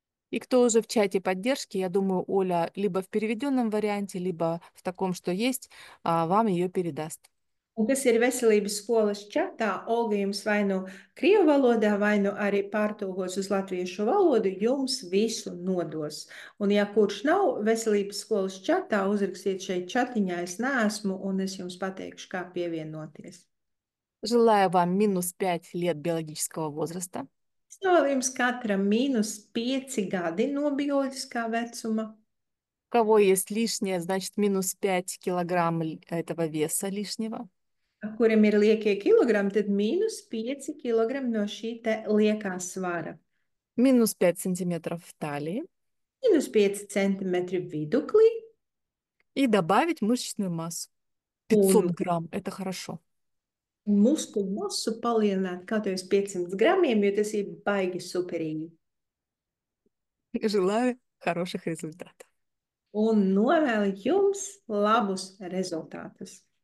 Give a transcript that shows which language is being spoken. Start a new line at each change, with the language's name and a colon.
Russian: И кто уже в чате поддержки, я думаю, Оля либо в переведенном варианте, либо в таком, что есть, вам ее передаст.
Latvian: Un kas ir veselības skolas čatā, Olga jums vai nu krievu valodā, vai nu arī pārtulkos uz latviešu valodu, jums visu nodos. Un ja kurš nav veselības skolas čatā, uzrakstiet šeit čatiņā, es neesmu, un es jums pateikšu, kā pievienoties.
Russian: Желаю вам -5 лет биологического возраста.
Latvian: Es novēlu jums katram -5 gadi no bioloģiskā vecuma.
Russian: У кого есть лишнее, значит -5 килограмм этого веса лишнего.
Latvian: Kuram ir liekie kilogrami, tad -5 kilogrami no šī te liekā svara.
Russian: -5 сантиметров в талии.
Latvian: -5 centimetri viduklī.
Russian: И добавить мышечную массу. 500 грамм, это хорошо.
Latvian: Muskuļu masu palielināt kaut vai uz 500 gramiem, jo tas ir baigi superīgi.
Russian: Желаю хороших результатов.
Latvian: Un novēlu jums labus rezultātus.